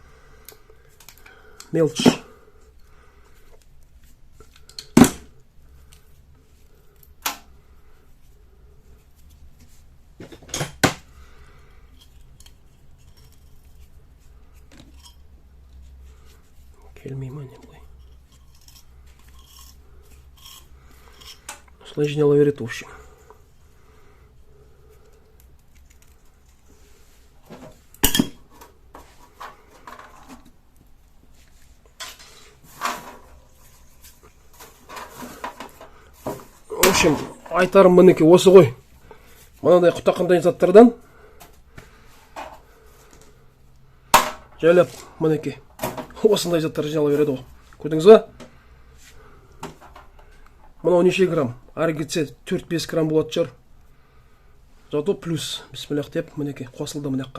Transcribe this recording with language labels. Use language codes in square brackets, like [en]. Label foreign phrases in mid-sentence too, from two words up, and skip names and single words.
[kk] Мелч. Келмей ма не бұлай. Осылай жинала береді, [ru] в общем. В общем, [kk] айтарым мінеке осы ғой. Мынандай құтақандай заттардан жайлап мінеке осындай заттар жинала береді ғой. Көрдіңіз ба? Мынау неше грамм? Ары кетсе 4-5 грамм болады шығар. Зато плюс бисмиллах деп мінеке қосылды мынаққа.